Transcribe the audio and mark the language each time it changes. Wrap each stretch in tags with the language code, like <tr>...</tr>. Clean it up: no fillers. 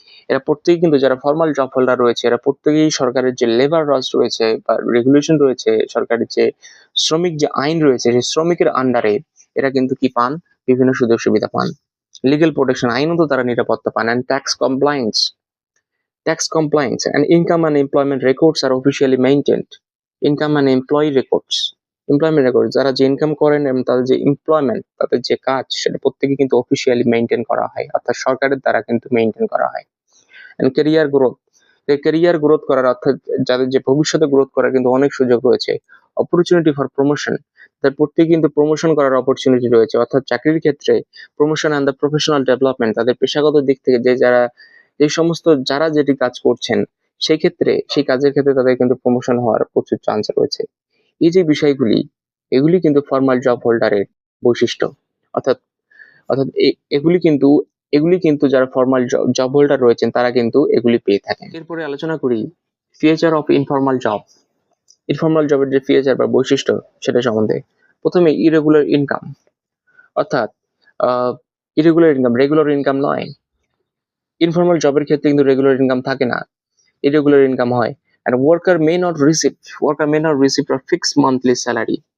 <bn>এরা প্রত্যেকেই কিন্তু, যারা ফর্মাল জব হোল্ডার রয়েছে, এরা প্রত্যেকেই সরকারের যে লেবার লস রয়েছে বা রেগুলেশন রয়েছে, সরকারের যে শ্রমিক যে আইন রয়েছে, সেই শ্রমিকের আন্ডারে এরা কিন্তু কি পান, বিভিন্ন সুযোগ সুবিধা পান।</bn> <en>legal protection,</en> <bn>আইনত তারা নিরাপত্তা পান।</bn> <en>And tax compliance. Tax compliance and income and employment records are officially maintained. Income and employee records. Employment records,</en> <bn>যারা যে ইনকাম করেন এবং তাদের যে এমপ্লয়মেন্ট, তাদের যে কাজ, সেটা প্রত্যেকে কিন্তু অফিসিয়ালি মেনটেন করা হয়, অর্থাৎ সরকারের দ্বারা কিন্তু মেনটেন করা হয়।</bn> <en>And career growth.</en> <bn>Career growth করার, অর্থাৎ যাদের যে ভবিষ্যতে গ্রোথ করার কিন্তু অনেক সুযোগ রয়েছে।</bn> <en>opportunity for promotion,</en> <bn>তাদের প্রত্যেকে কিন্তু প্রমোশন করার অপরচুনিটি রয়েছে, অর্থাৎ চাকরির ক্ষেত্রে</bn> <en>promotion and the professional development,</en> <bn>তাদের পেশাগত দিক থেকে এই সমস্ত যারা যেটি কাজ করছেন, সেই ক্ষেত্রে সেই কাজের ক্ষেত্রে তাদের কিন্তু প্রমোশন হওয়ার প্রচুর চান্স রয়েছে। এই যে বিষয়গুলি, এগুলি কিন্তু ফর্মাল জব হোল্ডারের বৈশিষ্ট্য, অর্থাৎ অর্থাৎ এগুলি কিন্তু যারা ফর্মাল জব হোল্ডার রয়েছেন তারা কিন্তু এগুলি পেয়ে থাকেন। এরপরে আলোচনা করি</bn> <en>Feature of informal job.</en> <bn>Informal জবের যে ফিচার বা বৈশিষ্ট্য, সেটা সম্বন্ধে। প্রথমে ইরেগুলার ইনকাম, অর্থাৎ ইরেগুলার ইনকাম রেগুলার ইনকাম নয়। ইনফর্মাল জবের ক্ষেত্রে কিন্তু রেগুলার ইনকাম থাকে না, ইরেগুলার ইনকাম হয়।</bn> <en>and worker may not receive a fixed monthly salary.</en>